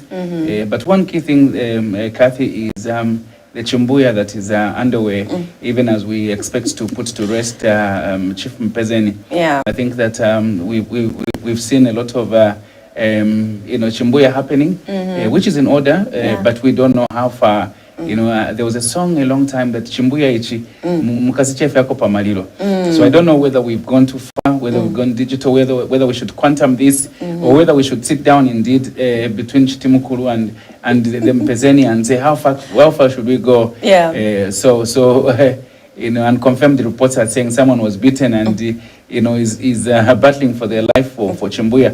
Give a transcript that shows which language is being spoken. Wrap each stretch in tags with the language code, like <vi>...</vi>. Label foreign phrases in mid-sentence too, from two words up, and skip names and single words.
<en>But one key thing, Cathy, is the Chumbuya that is underway, even as we expect to put to rest Chief Mpezeni. Yeah. I think that we've seen a lot of Chumbuya happening, which is in order, but we don't know how far. You know, there was a song a long time that</en> <bem>Chimbuya ichi mukasiche yako pamalilo.</bem> <en>So I don't know whether we've gone too far, whether we've gone digital, whether we should quantum this, or whether we should sit down indeed between Chitimukuru and the Mpezeni and say how far should we go? Yeah. So you know, and confirm the reports are saying someone was beaten and you know is battling for their life for Chimbuya.</en>